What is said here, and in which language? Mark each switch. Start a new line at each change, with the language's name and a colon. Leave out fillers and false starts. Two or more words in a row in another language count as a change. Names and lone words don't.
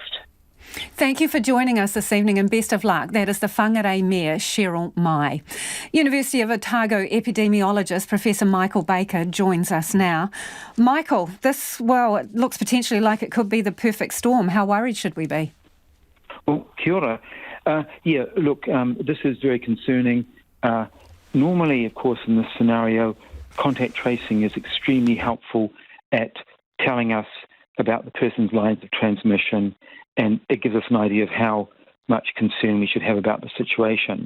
English: Thank you for joining us this evening, and best of luck. That is the Whangārei Mayor, Cheryl Mai. University of Otago epidemiologist Professor Michael Baker joins us now. Michael, it looks potentially like it could be the perfect storm. How worried should we be? Well,
Māori: kia ora.
English: This is very concerning. Normally, of course, in this scenario, contact tracing is extremely helpful at telling us about the person's lines of transmission, and it gives us an idea of how much concern we should have about the situation.